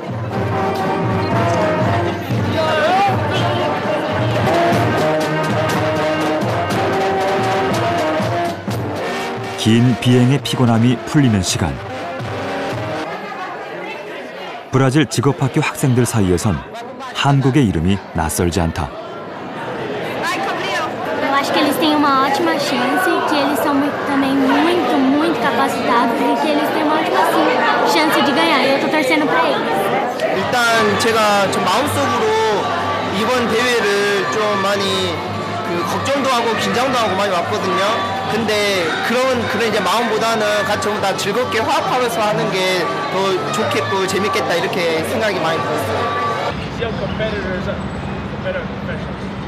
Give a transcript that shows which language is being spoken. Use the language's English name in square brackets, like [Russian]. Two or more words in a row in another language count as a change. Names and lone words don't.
[Korean] 긴 비행의 피곤함이 풀리는 시간. 브라질 직업학교 학생들 사이에선 한국의 이름이 낯설지 않다. [Portuguese] Eu acho que eles têm uma ótima chance, que eles são também muito capacitados e que eles têm uma ótima chance de ganhar. Eu tô torcendo pra eles. [Korean] 일단 제가 좀 마음속으로 이번 대회를 좀 많이 걱정도 하고 긴장도 하고 많이 왔거든요. 근데 그런 이제 마음보다는 같이 전부 다 즐겁게 화합하면서 하는 게 더 좋겠고 재밌겠다 이렇게 생각이 많이 들었어요. [English] young competitors better professionals.